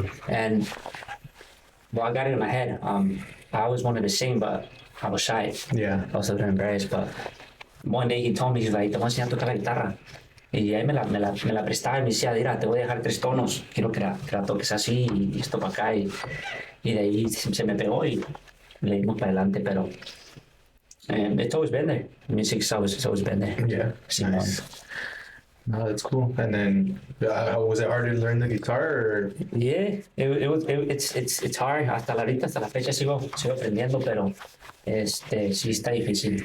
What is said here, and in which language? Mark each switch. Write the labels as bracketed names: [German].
[English] And well, I got it in my head. I always wanted to sing, but I was shy. Yeah. I was a little embarrassed, but one day he told me, he's like, [Spanish] te voy a enseñar a tocar la guitarra. Y ahí me la prestaba y me decía, mira, te voy a dejar 3 tonos, quiero que la toques así y esto para acá. Y de ahí se me pegó y le dimos para adelante, pero [English] it's always been there. Music's always been there. Yeah, [Spanish] Sí, [English] nice. No, that's cool. And then, was it hard to learn the guitar or? Yeah, it's hard. [Spanish] Hasta la fecha sigo aprendiendo, pero sí está difícil.